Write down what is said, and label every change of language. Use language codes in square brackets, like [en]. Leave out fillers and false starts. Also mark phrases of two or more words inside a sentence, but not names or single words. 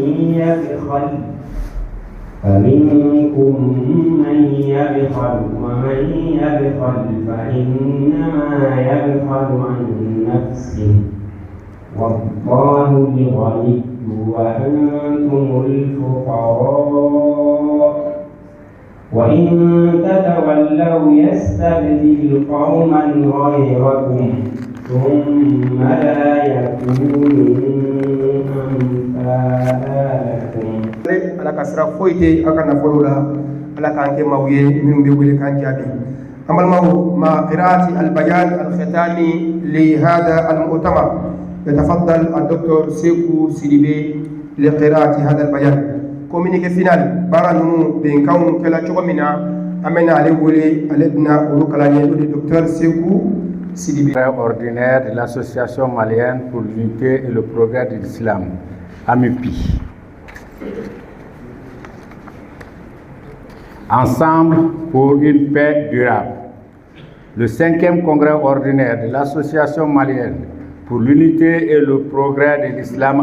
[ar] يبخل ومن يبخل فإنما يبخل عن نفسه والله الغني وأنتم الفقراء وإن تتولوا يستبدل قوما غيركم ثم لا يكونوا أمثالكم. [bm] ala ka sira foyi tɛ a ka nafolo la, ala k'an kɛ maaw ye minnu bɛ wele k'an jaabi. An balimaw, [ar] مع قراءة البيان الختامي لهذا المؤتمر يتفضل الدكتور سيكو سيديبي لقراءة هذا البيان. [fr] communiqué final [bm] baara ninnu bɛnkanw kɛla cogo min na an bɛna ale wele, ale bɛna olu kalan ye, o de docteur Sekou Sidibé. [fr] Ordinaire de l'association malienne pour l'unité et le progrès de l'islam, AMUPI. Ensemble pour une paix durable. Le 5e congrès ordinaire de l'association malienne pour l'unité et le progrès de l'islam,